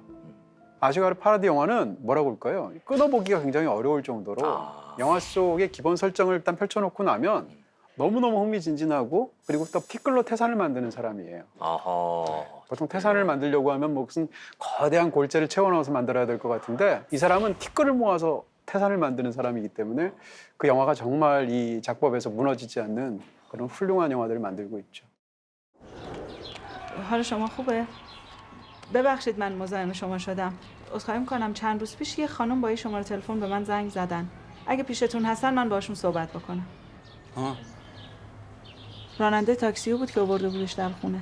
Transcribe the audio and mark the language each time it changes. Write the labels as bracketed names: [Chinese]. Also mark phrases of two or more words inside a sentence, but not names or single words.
[Korean] 아시가르 파라디 영화는 뭐라고 할까요? 끊어보기가 굉장히 어려울 정도로 영화 속의 기본 설정을 일단 펼쳐놓고 나면 너무너무 흥미진진하고, 그리고 또 티끌로 태산을 만드는 사람이에요. 아하. 보통 태산을 만들려고 하면 뭐 무슨 거대한 골재를 채워넣어서 만들어야 될 것 같은데, 이 사람은 티끌을 모아서 태산을 만드는 사람이기 때문에 그 영화가 정말 이 작법에서 무너지지 않는 그런 훌륭한 영화들을 만들고 있죠. [Persian] حال شما خوبه؟ ببخشید من مزاحم شما شدم. عذرخواهی می‌کنم چند روز پیش یه خانم با یه شماره تلفن به من زنگ زدن. اگه پیشتون هستن من باشون صحبت بکنم. راننده تاکسی بود که آورده بودش در خونه.